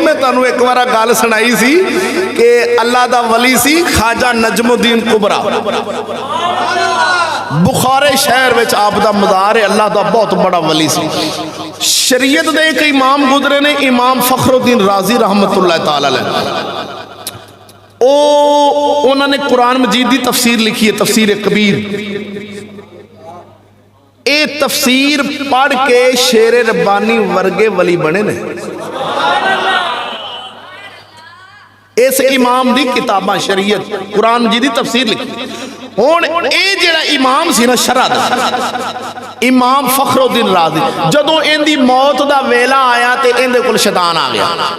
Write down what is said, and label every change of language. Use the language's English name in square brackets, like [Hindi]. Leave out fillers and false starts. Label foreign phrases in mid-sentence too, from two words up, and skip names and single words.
[Punjabi] میں تہانوں ایک بار گل سنائی سی کہ اللہ دا ولی سی خواجہ نجم الدین کبریٰ، بخارے شہر میں آپ دا مزار ہے، اللہ دا بہت بڑا ولی سی. شریعت دے ایک امام گزرے نے، امام فخرالدین رازی [Arabic] رحمة الله تعالى عليه. [Urdu] انہوں نے قرآن مجید کی تفسیر لکھی ہے، تفسیر کبیر. [Punjabi] یہ تفسیر پڑھ کے شیر ربانی ورگے ولی بنے نے. اس امام دی کتاباں شریعت قرآن مجید کی تفسیر لکھی. ہن یہ جیہڑا امام سی نا شرح دا، امام فخرالدین رازی، جدوں ایہدی موت دا ویلا آیا تو ایہدے کول شیطان آ گیا.